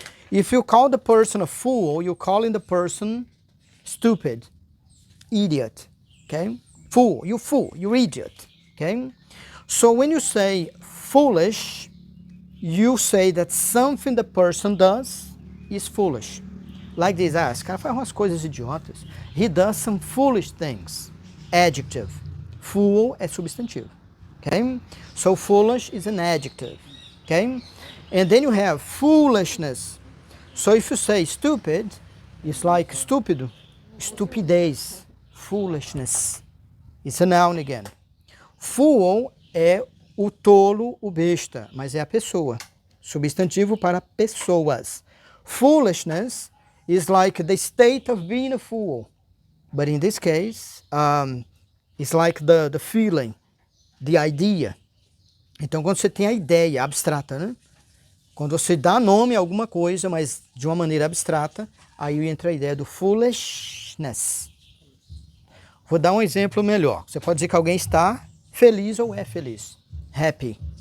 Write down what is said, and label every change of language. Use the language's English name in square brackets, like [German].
[English] If you call the person a fool, you're calling the person stupid, idiot, okay? Fool, you idiot, okay? So when you say foolish, you say that something the person does is foolish. Like this, [Portuguese] esse cara faz umas coisas idiotas. [English] He does some foolish things. Adjective. [Portuguese] Fool é substantivo, okay? [English] So foolish is an adjective, okay? And then you have foolishness. So if you say stupid, it's like estúpido, estupidez, foolishness. It's a noun again. [Portuguese] Fool é o tolo, o besta, mas é a pessoa. Substantivo para pessoas. [English] Foolishness is like the state of being a fool. But in this case, it's like the feeling, the idea. [Portuguese] Então, quando você tem a ideia abstrata, né? Quando você dá nome a alguma coisa, mas de uma maneira abstrata, aí entra a ideia do foolishness. Vou dar um exemplo melhor. Você pode dizer que alguém está feliz ou é feliz. Happy.